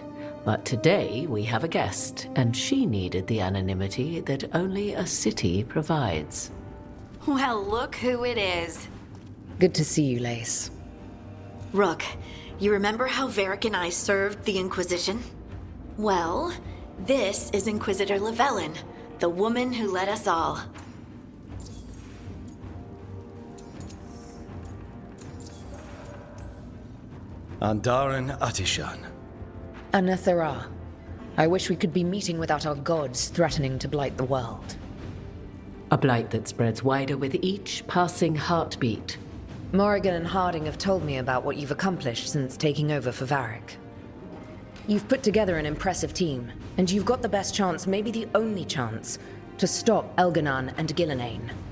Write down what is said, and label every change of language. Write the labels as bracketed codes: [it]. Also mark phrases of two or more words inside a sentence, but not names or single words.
[en] But today we have a guest, and she needed the anonymity that only a city provides. Well, look who it is. Good to see you, Lace. Rook, you remember how Varric and I served the Inquisition? Well, this is Inquisitor Llewellyn, the woman who led us all. Andaran Atishan. Anathara. I wish we could be meeting without our gods threatening to blight the world. A blight that spreads wider with each passing heartbeat. Morrigan and Harding have told me about what you've accomplished since taking over for Varric. You've put together an impressive team, and you've got the best chance, maybe the only chance, to stop Elganon and Gillenane.